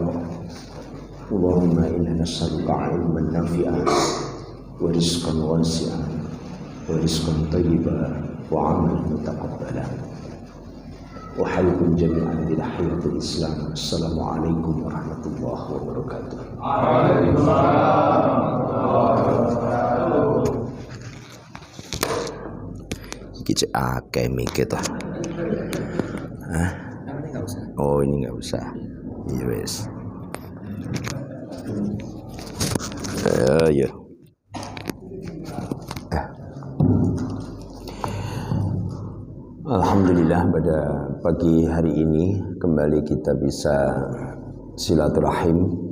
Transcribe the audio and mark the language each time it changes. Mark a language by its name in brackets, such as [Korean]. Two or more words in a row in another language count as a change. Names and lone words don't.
[Arabic] اللهم إنا نسألك علما نافعا ورزقا واسعا ورزقا طيبا وعملا متقبلا وحيكم جميعا بتحية الإسلام. السلام عليكم ورحمة الله وبركاته. [Javanese] Iki akeh mikir toh. [Indonesian] Oh ini nggak usah. [Javanese] Iya wes. Ya. [Indonesian] Alhamdulillah pada pagi hari ini kembali kita bisa silaturahim.